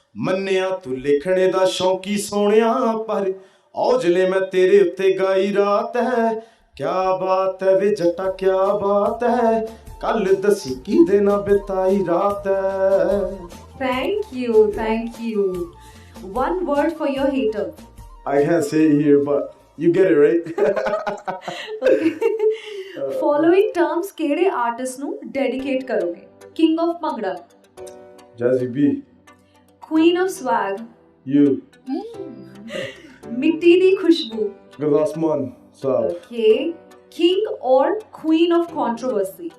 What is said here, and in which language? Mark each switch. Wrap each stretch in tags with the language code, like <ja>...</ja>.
<pa>ਮੰਨਿਆ ਤੂੰ ਲਿਖਣੇ ਦਾ ਸ਼ੌਂਕੀ ਸੋਹਣਿਆ, ਪਰ ਔਜਲੇ ਮੈਂ ਤੇਰੇ ਉੱਤੇ ਗਾਈ ਰਾਤ ਹੈ। ਕਿਆ ਬਾਤ ਹੈ ਵੇ ਜੱਟਾ, ਕਿਆ ਬਾਤ ਹੈ, ਕੱਲ ਦਸੀ ਕਿਹਦੇ ਨਾਲ ਬਿਤਾਈ ਰਾਤ ਹੈ।</pa> <en>Thank you, thank you. 1 word for your hater. I can't say it here, but you get it right. Following terms</en> <pa>ਕਿਹੜੇ ਆਰਟਿਸਟ ਨੂੰ ਡੈਡੀਕੇਟ ਕਰੋਗੇ?</pa> <en>King of bhangra, Jazzy B. Queen of swag, You.</en> <pa>ਮਿੱਟੀ ਦੀ ਖੁਸ਼ਬੂ,</pa> <en>Gurdas-Maan Saab. okay, king or queen of controversy,</en>